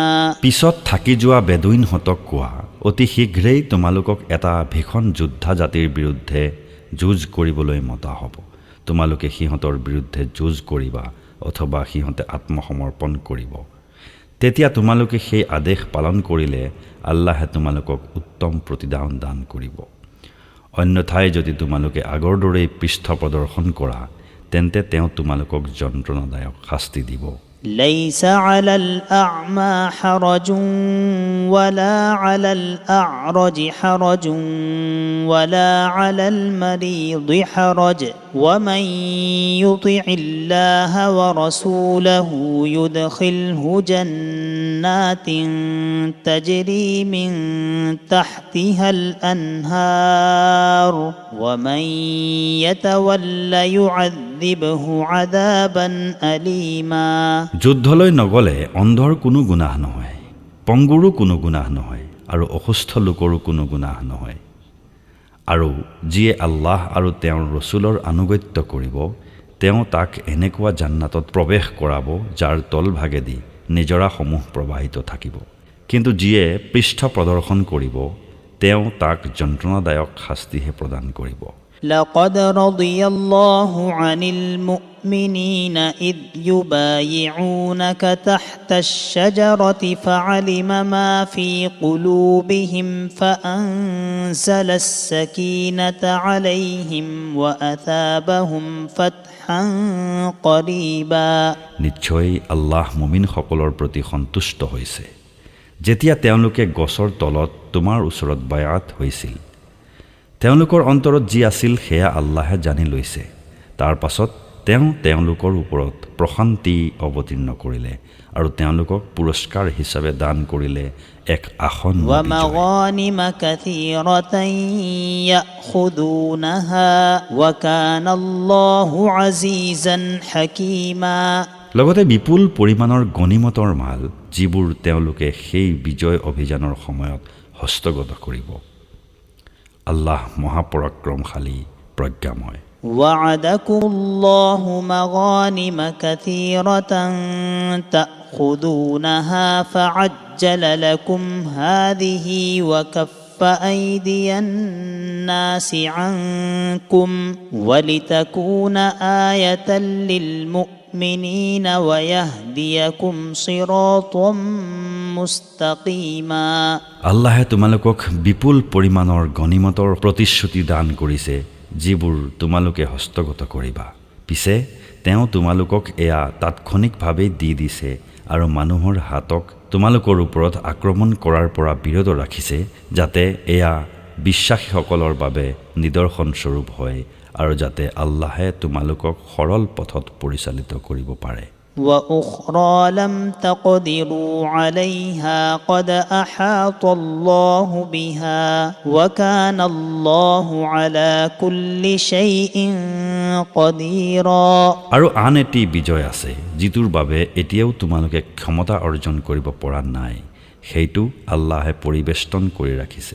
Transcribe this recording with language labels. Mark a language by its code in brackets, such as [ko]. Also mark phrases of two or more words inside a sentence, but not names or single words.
[as] পিছত থাকি যোৱা বেদুইনহঁতক কোৱা অতি শীঘ্ৰেই তোমালোকক এটা ভীষণ যোদ্ধা জাতিৰ বিৰুদ্ধে যুঁজ কৰিবলৈ মতা হ'ব তোমালোকে সিহঁতৰ বিৰুদ্ধে যুঁজ কৰিবা অথবা সিহঁতে আত্মসমৰ্পণ কৰিব। তেতিয়া তোমালোকে সেই আদেশ পালন কৰিলে আল্লাহে তোমালোকক উত্তম প্ৰতিদান দান কৰিব। অন্যথাই যদি তোমালোকে আগৰ দৰেই পৃষ্ঠ প্ৰদৰ্শন কৰা তেন্তে তেওঁ তোমালোকক যন্ত্ৰণাদায়ক শাস্তি দিব। [ar] ليس على الأعمى حرج ولا على الأعرج حرج ولا على المريض حرج ومن يطع الله ورسوله يدخله جنات تجري من تحتها الأنهار ومن يتول يعذبه عذابا أليما। [as] যুদ্ধলৈ নগলে অন্ধৰ কোনো গুনাহ নহয়, পংগুৰো কোনো গুনাহ নহয় আৰু অসুস্থ লোকৰো কোনো গুনাহ নহয়। আৰু যিয়ে আল্লাহ আৰু তেওঁৰ ৰসুলৰ আনুগত্য কৰিব তেওঁ তাক এনেকুৱা জান্নাতত প্ৰৱেশ কৰাব যাৰ তলভাগেদি নিজৰাসমূহ প্ৰবাহিত থাকিব। কিন্তু যিয়ে পৃষ্ঠ প্ৰদৰ্শন কৰিব তেওঁ তাক যন্ত্ৰণাদায়ক শাস্তিহে প্ৰদান কৰিব। [ar] لقد رضي الله عن المؤمنين إذ يبايعونك تحت الشجرة فعلم ما في قلوبهم فأنزل السكينة عليهم وأثابهم فتحا قريبا। [as] নিশ্চয় আল্লাহ মুমিনসকলৰ প্ৰতি সন্তুষ্ট হৈছে যেতিয়া তেওঁলোকে গছৰ তলত তোমাৰ ওচৰত বায়াত হৈছিল। তেওঁলোকৰ অন্তৰত যি আছিল সেয়া আল্লাহে জানি লৈছে। তাৰ পাছত তেওঁলোকৰ ওপৰত প্ৰশান্তি অৱতীৰ্ণ কৰিলে আৰু তেওঁলোকক পুৰস্কাৰ হিচাপে দান কৰিলে এক আসন্ন বিজয়। [ar] ومغانم كثيرة يأخذونها وكان الله عزيزا حكيما। [as] লগতে বিপুল পৰিমাণৰ গনিমতৰ মাল যিবোৰ তেওঁলোকে সেই বিজয় অভিযানৰ সময়ত হস্তগত কৰিব। আল্লাহ মহাপৰাক্ৰমশালী প্ৰজ্ঞাময়। [ar] وعدكم الله مغانم كثيرة تأخذونها فعجل لكم هذه وكف أيدي الناس عنكم ولتكون آية للمؤمنين ويهديكم صراطا মুস্তাকিমা। [as] আল্লাহে তোমালোকক বিপুল পৰিমাণৰ গনিমতৰ প্ৰতিশ্ৰুতি দান কৰিছে যিবোৰ তোমালোকে হস্তগত কৰিবা। পিছে তেওঁ তোমালোকক এয়া তাৎক্ষণিকভাৱে দি দিছে আৰু মানুহৰ হাতক তোমালোকৰ ওপৰত আক্ৰমণ কৰাৰ পৰা বিৰত ৰাখিছে যাতে এয়া বিশ্বাসীসকলৰ বাবে নিদৰ্শন স্বৰূপ হয় আৰু যাতে আল্লাহে তোমালোকক সৰল পথত পৰিচালিত কৰিব পাৰে। [ar] وأخرى لم تقدروا عليها قد أحاط الله بها وكان الله على كل شيء قديرا। [as] আৰু আন এটি বিজয় আছে যিটোৰ বাবে এতিয়াও তোমালোকে ক্ষমতা অৰ্জন কৰিব পৰা নাই, সেইটো আল্লাহে পৰিবেষ্টন কৰি ৰাখিছে।